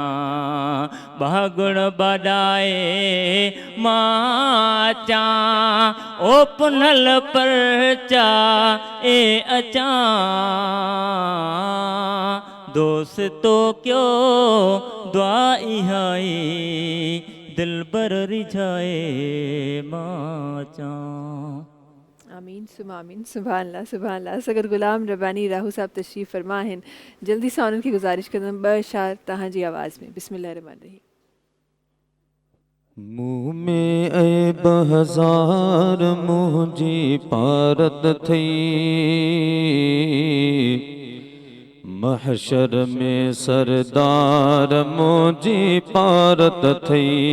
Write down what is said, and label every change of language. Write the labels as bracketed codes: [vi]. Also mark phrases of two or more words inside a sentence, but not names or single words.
[sd] बहागुण बडाए माचा, ओ पुनल पर चाए अचा। दोस्तों क्यों दुआई आई दिल बर रिझाए माचा। [ar] آمين صبح آمين، سبحان الله سبحان الله. [sd] सगत गुलाम रब्बानी राहू साहब तशरीफ़ फरमा आहिनि। जल्दी सां उन्हनि खे गुज़ारिश कंदमि 2 अशार तव्हांजी आवाज़ में। [ar] بسم الله رحمان رحيم. [sd] मुँह में ऐब हजार मुंहिंजी पारत थई, महशर में सरदार मुंहिंजी पारत थई।